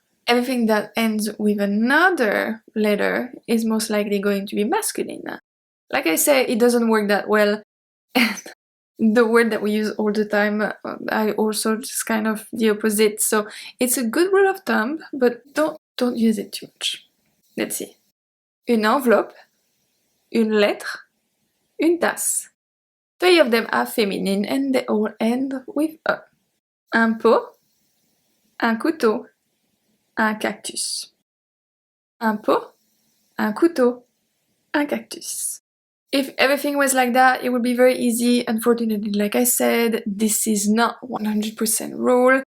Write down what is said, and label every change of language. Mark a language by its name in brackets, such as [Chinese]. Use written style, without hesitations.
[English] Everything that ends with another letter is most likely going to be masculine. Like I said, it doesn't work that well, and the word that we use all the time, I also just kind of the opposite. So it's a good rule of thumb, but don't use it too much. Let's see. [French] Une enveloppe, une lettre, une tasse. [English] 3 of them are feminine and they all end with a. [French] Un pot, un couteau, un cactus. Un pot, un couteau, un cactus. [English] If everything was like that, it would be very easy. Unfortunately, like I said, this is not 100% rule.